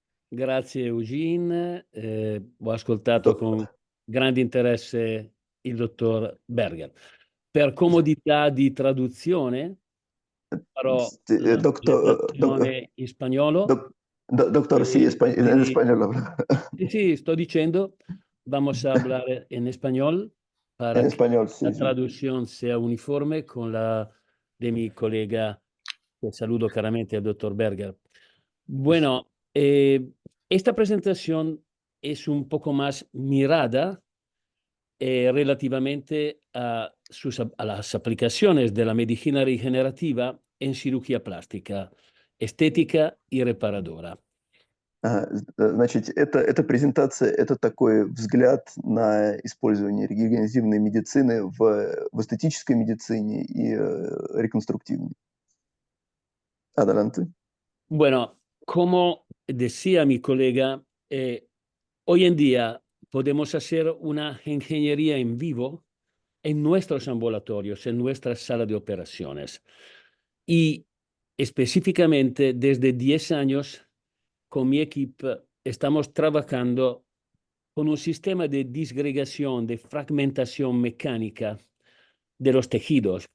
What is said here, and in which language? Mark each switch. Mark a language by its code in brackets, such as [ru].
[it] Grazie Eugene, ho ascoltato con grande interesse il dottor Berger. Per comodità di traduzione farò la presentazione in spagnolo. [es] Doctor, sí, en español. Sí, sto diciendo, vamos a hablar en español para En que español, sí, la sí. traducción sea uniforme con la de mi colega, que saludo caramente al doctor Berger. Bueno, esta presentación es un poco más mirada relativamente a las aplicaciones de la medicina regenerativa en cirugía plástica, estética y reparadora. [ru] Значит, эта презентация – это такой взгляд на использование регенеративной медицины в эстетической медицине и реконструктивной. [es] Adelante. Bueno, como decía mi colega, hoy en día podemos hacer una ingeniería en vivo en nuestros ambulatorios, en nuestra sala de operaciones. Y específicamente desde 10 años, con mi equipo, estamos trabajando con un sistema de disgregación, de fragmentación mecánica de los tejidos.